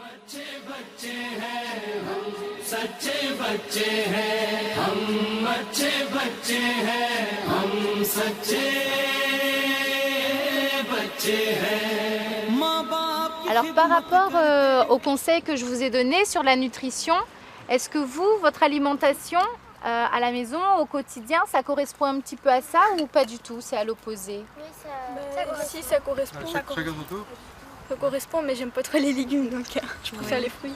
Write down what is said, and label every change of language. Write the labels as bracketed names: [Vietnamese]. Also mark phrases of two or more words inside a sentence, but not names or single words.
[Hindi] बच्चे हैं हम सच्चे बच्चे हैं हम अच्छे बच्चे हैं हम सच्चे बच्चे हैं माँ बाप। [French] Alors par rapport aux conseils que je vous ai donnés sur la nutrition, est-ce que vous, votre alimentation à la maison, au quotidien, ça correspond un petit peu à ça ou pas du tout? C'est à l'opposé? Oui, si, ça correspond. Ça correspond, mais j'aime pas trop les légumes, donc je préfère les fruits.